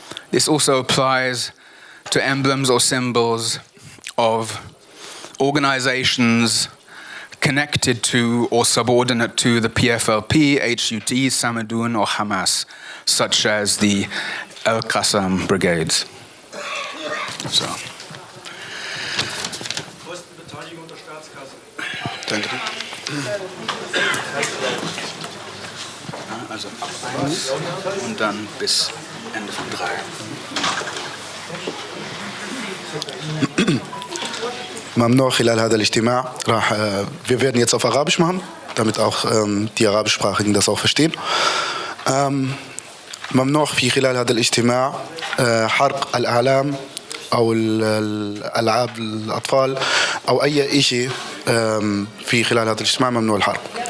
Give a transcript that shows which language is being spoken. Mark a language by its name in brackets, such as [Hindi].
[English] This also applies to emblems or symbols of organizations connected to or subordinate to the PFLP, HUT, Samadun, or Hamas, such as the Al-Qassam brigades. [German] So. Kostenbeteiligung der Staatskasse. Danke. Also ab 1 und dann bis Ende von 3. [Arabic] ممنوع خلال هذا الاجتماع [German] wir werden jetzt auf Arabisch machen, damit auch die Arabischsprachigen das auch verstehen. [Arabic] ممنوع في خلال هذا الاجتماع حرق الأعلام أو الألعاب الأطفال أو أي شيء في خلال هذا الاجتماع ممنوع الحرق.